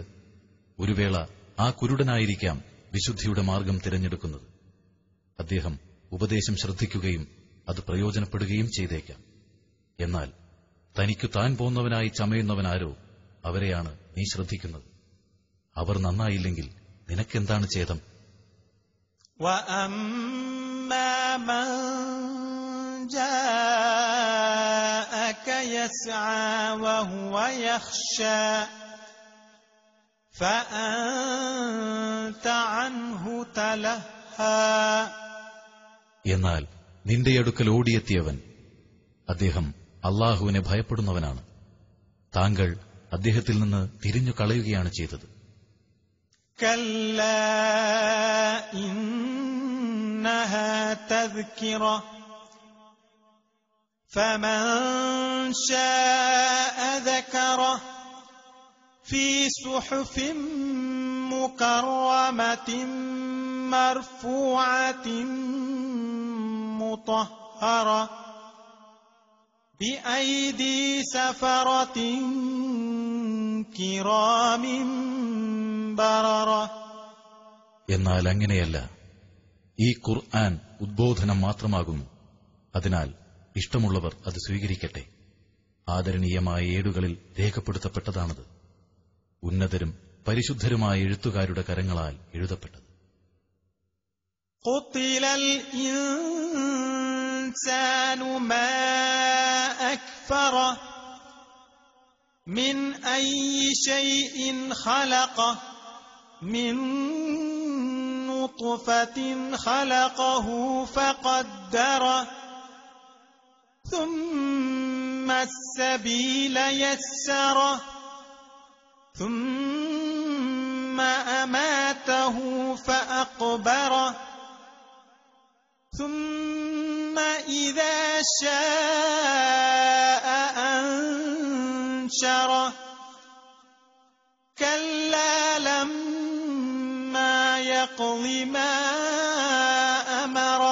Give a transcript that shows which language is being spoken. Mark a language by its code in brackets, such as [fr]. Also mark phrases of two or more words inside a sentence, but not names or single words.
[ml] ഒരു വേള ആ കുരുടനായിരിക്കാം വിശുദ്ധിയുടെ മാർഗം തിരഞ്ഞെടുക്കുന്നത്. അദ്ദേഹം ഉപദേശം ശ്രദ്ധിക്കുകയും അത് പ്രയോജനപ്പെടുകയും ചെയ്തേക്കാം. എന്നാൽ തനിക്കു താൻ പോന്നവനായി ചമയുന്നവനാരോ അവരെയാണ് നീ ശ്രദ്ധിക്കുന്നത്. അവർ നന്നായില്ലെങ്കിൽ നിനക്കെന്താണ് ഛേദം? [ar] وَأَمَّا مَنْ جَاءَكَ يَسْعَى وَهُوَ يَخْشَى فَأَنْتَ عَنْهُ تَلَهَّى. [ml] എന്നാൽ നിന്റെ അടുക്കൽ ഓടിയെത്തിയവൻ, അദ്ദേഹം അള്ളാഹുവിനെ ഭയപ്പെടുന്നവനാണ്. താങ്കൾ അദ്ദേഹത്തിൽ നിന്ന് തിരിഞ്ഞു കളയുകയാണ് ചെയ്തത്. [ar] كَلَّا إِنَّهَا تَذْكِرَةٌ فَمَنْ شَاءَ ذَكَرَهُ فِي صُحُفٍ مُكَرَّمَةٍ مَرْفُوعَةٍ مُطَهَّرَةٍ بِأَيْدِي سَفَرَةٍ كِرَامٍ بَرَرَةٍ. [ml] എന്നാൽ അങ്ങനെയല്ല. ഈ ഖുർആൻ ഉദ്ബോധനം മാത്രമാകുന്നു. അതിനാൽ ഇഷ്ടമുള്ളവർ അത് സ്വീകരിക്കട്ടെ. ആദരണീയമായ ഏടുകളിൽ രേഖപ്പെടുത്തപ്പെട്ടതാണത്. ഉന്നതരും പരിശുദ്ധരുമായ എഴുത്തുകാരുടെ കരങ്ങളാൽ എഴുതപ്പെട്ടത്. [ar] قتل الإنسان ما أكفره من أي شيء خلقه من نطفة خلقه فقدره ثم السبيل يسره ثم أماته فأقبره ثم إذا شاء أنشره كلا لما يقض ما أمره.